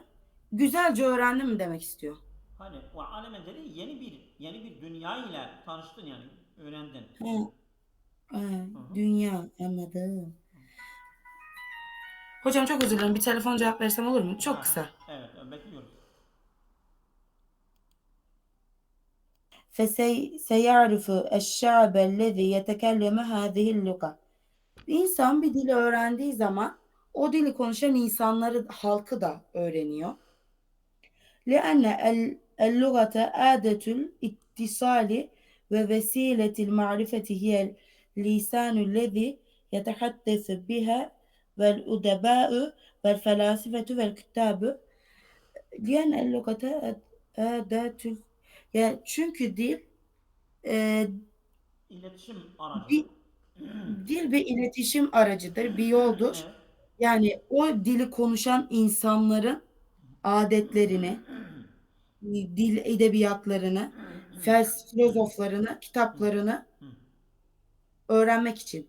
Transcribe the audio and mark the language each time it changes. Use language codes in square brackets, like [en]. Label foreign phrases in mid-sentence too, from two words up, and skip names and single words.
[tr] Güzelce öğrendin mi demek istiyor. Hani ve [ar] عالما جديدا [tr] yeni bir dünya ile tanıştın yani öğrendin. Ha, ha, Hı hı. dünya, anladım. Hocam çok özür dilerim. Bir telefon cevap versem olur mu? Çok kısa. Evet, bekliyoruz. [ar] فسيعرف الشعب الذي يتكلم هذه اللغة. [tr] Bir insan bir dili öğrendiği zaman o dili konuşan insanları, halkı da öğreniyor. [ar] لأن اللغة آدة الاتصال ووسيلة المعرفة هي اللسان الذي يتحدث بها والأدباء والفلاسفة والكتاب. لأن اللغة آدة [tr] yani çünkü dil e, İletişim aracıdır. bir, dil bir iletişim aracıdır, bir yoldur. Evet. Yani o dili konuşan insanların adetlerini, dil edebiyatlarını, filozoflarını, kitaplarını öğrenmek için.